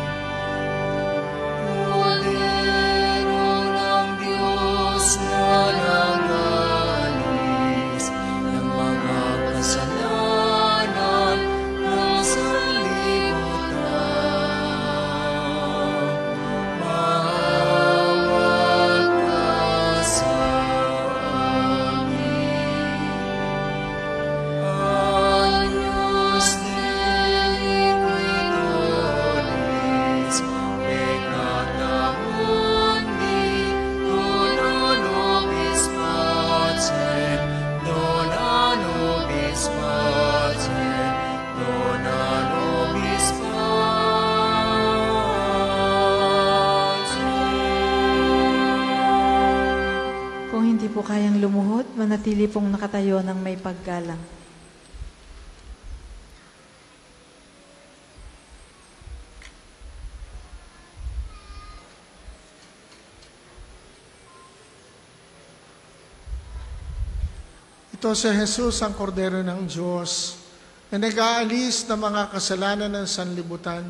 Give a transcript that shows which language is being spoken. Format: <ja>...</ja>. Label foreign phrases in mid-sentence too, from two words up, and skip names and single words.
<tl>Kordero ng Diyos na nagalis ng mga kasalanan ng sanlibutan, maawa ka sa amin.</tl> <la>Agnus Dei qui dolens, peccata mundi, dona nobis pacem, dona nobis pacem, dona nobis pacem.</la> <tl>Kung hindi po kayang lumuhod, manatili pong nakatayo ng may paggalang. Ito si Jesus, ang kordero ng Diyos, na nag-aalis ng mga kasalanan ng sanlibutan.</tl>